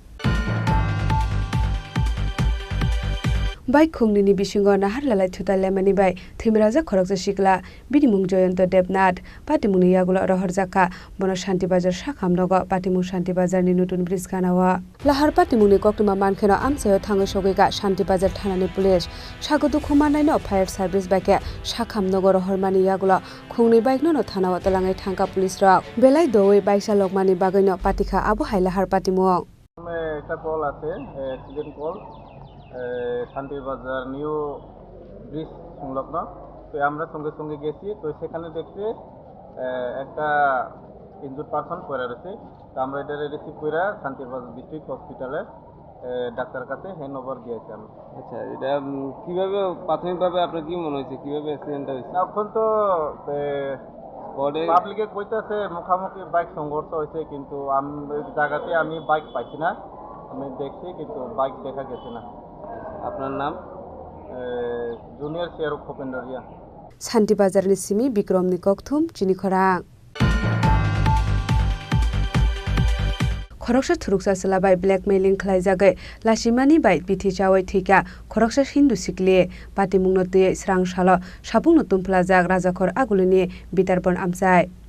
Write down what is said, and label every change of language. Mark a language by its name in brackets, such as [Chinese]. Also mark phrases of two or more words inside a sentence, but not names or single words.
[Kok Borok] Bike khungni bisingo nahar lalai thuta lemani bai thimraja khorokja sikla binimung Joyanta Debnath patimungni yagula rohorjaka bono Shanti Bazar sakhamnogo patimung Shanti Bazar ni nutun bridge kanawa lahar patimungni koktuma mankheno amsayo thangai sogega Shanti Bazar thanani police sagodu khumanai no [English] fire service [Kok Borok] bike sakhamnogo rohormani yagula khungni bike no thanawa talangai thangka police rok belai doi bike salokmani bagai no patikha abu hailahar patimung [Bangla] একটা কল আছে [English] accident call [Bangla] শান্তি বাজার [English] new bridge [Bangla] সংলগ্ন তো আমরা সঙ্গে সঙ্গে গেছি তো সেখানে দেখতে একটা [English] injured person [Bangla] পড়ে রয়েছে তো আমরা এটা রিসিভ করে শান্তি বাজার [English] district hospital [Bangla] ডাক্তার কাছে [English] hand over [Bangla] দিয়েছি আমি আচ্ছা এটা কীভাবে প্রাথমিকভাবে আপনার কি মনে হয়েছে কীভাবে অ্যাক্সিডেন্টটা হয়েছে এখন তো পাবলিকে কইতেছে মুখামুখি বাইক সংঘর্ষ হয়েছে কিন্তু জায়গাতে আমি বাইক পাইছি না আমি দেখছি কিন্তু বাইক দেখা গেছে না আপনার নাম জুনিয়র শেয়ার খোপেন্দ্রিয়া [Kok Borok] Shanti Bazar ni simi Bikramni kokthum chini khorang Khoroksa thuruksa salabai blackmailing khlaijagai lasimani bai bithi chawai thika khoroksa hindu sikle patimungno te srang shala sapungno tumplajak rajakhor agulini bitarpon amsai